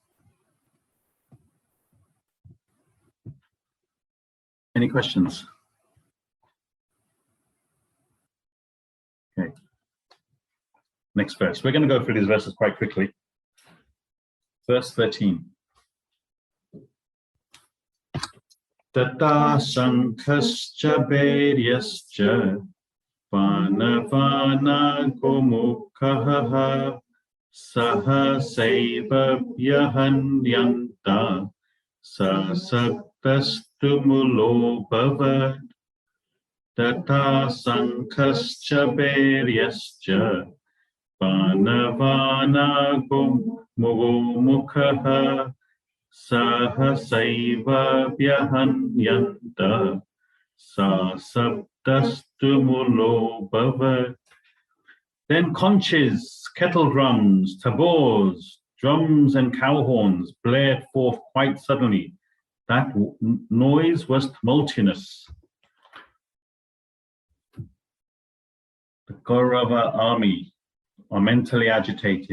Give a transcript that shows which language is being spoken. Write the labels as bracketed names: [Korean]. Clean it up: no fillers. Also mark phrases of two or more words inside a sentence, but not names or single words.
[English] Any questions? Okay. Next verse. We're going to go through these verses quite quickly. Verse 13. [Sanskrit] Tata sankhascha bairyascha panavana gomukhaha sahasaiva vyahanyanta sasaktastu bhavat. Tata sankhascha bairyascha panavana gomukhaha sahasaiva vyahanyanta sasaptastumulo bhavat. [English] Then conches, kettle drums, tabors, drums and cow horns blared forth quite suddenly. That noise was tumultuous. The Kaurava army are mentally agitated.